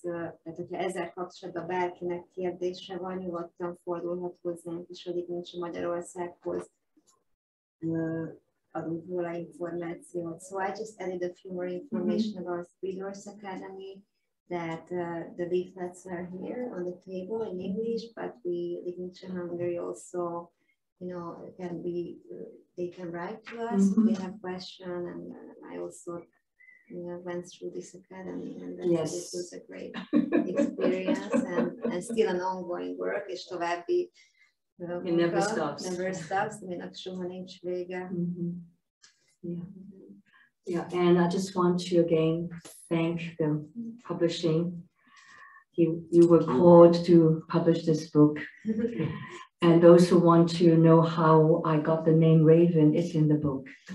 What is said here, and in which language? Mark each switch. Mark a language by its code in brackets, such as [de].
[hu] Tehát, hogyha ezzel kapcsolatban bárkinek kérdése van, nyugodtan fordulhat hozzánk is a Ligmincha Magyarországhoz. Adunk róla információt. [en] So I just added a few more information about Three Doors Academy, that the leaflets are here on the table in English, but we, Ligmincha Hungary also, you know, they can write to us if they have questions, and I also went through this academy, and this was a great experience, and still an ongoing work, [hu] és további [en] It never stops. Never stops, [hu] aminek soha nincs vége. [en] Yeah, and I just want to again thank the publishing. You were called to publish this book. And those who want to know how I got the name Raven, it's in the book.